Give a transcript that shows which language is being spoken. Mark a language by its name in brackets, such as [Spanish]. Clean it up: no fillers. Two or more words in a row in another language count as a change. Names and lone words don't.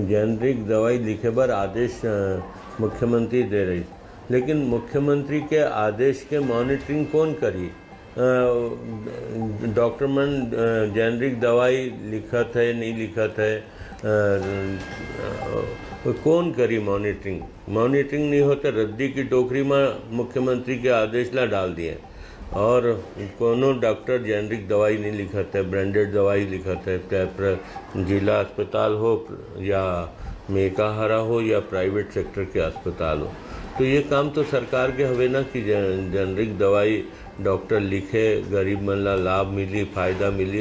[Chhattisgarhi] जेनरिक दवाई लिखे बर आदेश मुख्यमंत्री दे रही, लेकिन मुख्यमंत्री के आदेश के मॉनिटरिंग कौन करी? डॉक्टर मन जेनरिक दवाई लिखत है नहीं लिखत है, कौन करी मॉनिटरिंग? मॉनिटरिंग नहीं होता, रद्दी की टोकरी में मुख्यमंत्री के आदेश ला डाल दिए और कोनो डॉक्टर जेनरिक दवाई नहीं लिखत है, ब्रांडेड दवाई लिखत है, चाहे जिला अस्पताल हो या मेकाहारा हो या प्राइवेट सेक्टर के अस्पताल हो। तो ये काम तो सरकार के हवे ना कि जेनरिक दवाई डॉक्टर लिखे, गरीब मन ला लाभ मिली, फायदा मिली।